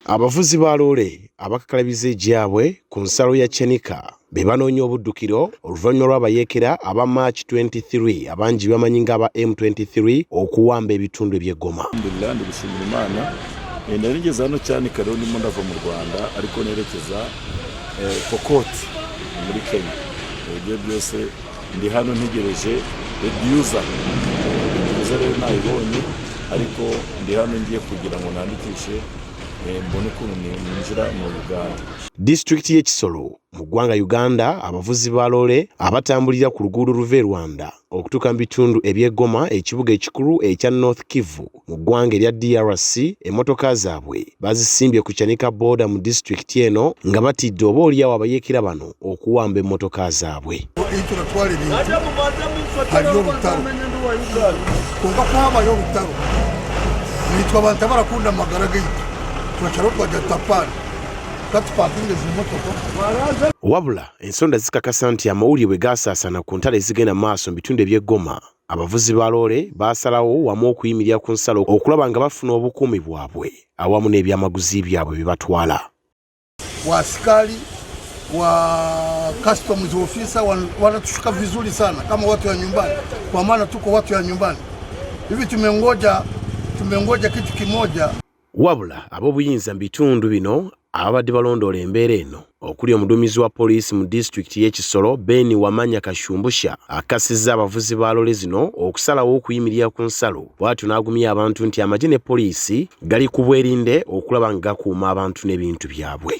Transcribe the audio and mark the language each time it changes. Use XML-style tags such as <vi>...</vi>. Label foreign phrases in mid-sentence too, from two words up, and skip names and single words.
<lg>Abavuzi ba loole abakakalabiza egyabwe ku nsalo ya Chenika be banoonya obuddukiro oluvannyuma lw'abayeekera aba March 23 abangi bamanyi ng'aba M23 okuwamba ebitundu by'e Goma.</lg> <rw>Alhamdulillah ndigushimira Imana nari ngeze hano Cyanika rero ndimo ndava mu Rwanda ariko nerekeza Pokot muri Kenya. Ibyo byose ndi hano ntegereje reducer rero nayibonye ariko ndi hano ngiye kugira ngo nandikishe mbone ukuntu ninjira mu Uganda.</rw> <lg>District y'e Kisoro mu ggwanga Uganda abavuzi ba loole abatambulira ku luguudo luva e Rwanda okutuuka mu bitundu eby'e Goma ekibuga ekikulu ekya North Kivu mu ggwanga erya DRC emmotoka zaabwe bazisimbye ku Chenika border mu district eno nga batidde oboolyawo abayeekera bano okuwamba emmotoka zaabwe.</lg> <nyn>Hariyo obutaro konka kuhabayo obutaro nitwe abantu abarakunda amagara gaitu turashaka twajya tapana katupakinge zimotoka.</nyn> <lg>Wabula ensonda zikakasa nti amawulire bwe gaasaasaana ku ntalo ezigenda maaso mu bitundu eby'e Goma abavuzi ba loole baasalawo wamu okuyimirira ku nsalo okulaba nga bafuna obukuumi bwabwe awamu n'ebyamaguzi byabwe bye batwala.</lg> <sw>Waaskari wa</sw> <en>customs officer</en> <sw>wanatushika vizuri sana kama watu ya nyumbani, kwa maana tuko watu ya nyumbani hivi. Tumengoja kitu kimoja.</sw> <lg>Wabula ab'obuyinza mu bitundu bino ababadde balondoola embeera eno okuli omuduumizi wa poliisi mu disitulikiti y'e Kisoro Ben Wamanya Kashumbusha akasizza abavuzi ba loole zino okusalawo okuyimirira ku nsalo bw'atyo n'agumya abantu nti amagye ne poliisi gali ku bwerinde okulaba nga gakuuma abantu n'ebintu byabwe.</lg>